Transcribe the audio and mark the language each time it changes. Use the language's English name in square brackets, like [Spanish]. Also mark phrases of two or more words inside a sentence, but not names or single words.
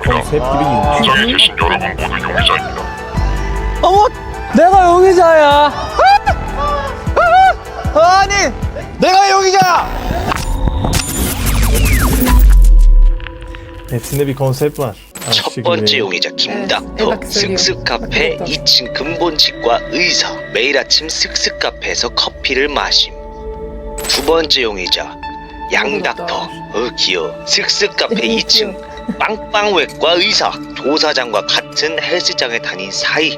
[Turkish] konsept gibi giymiş. [Korean] 현장에 계신 여러분 모두 용의자입니다. 어머, 내가 용의자야. 아니, 내가 용의자야. [Turkish] Hepsinde bir konsept var. [Korean] 첫 번째 용의자 김닥터 슥슥 카페 2층 근본치과 의사 매일 아침 슥슥 카페에서 커피를 마심. 두 번째 용의자 양닥터 귀여워 슥슥 카페 2층 빵빵외과 의사 조사장과 같은 헬스장에 다닌 사이.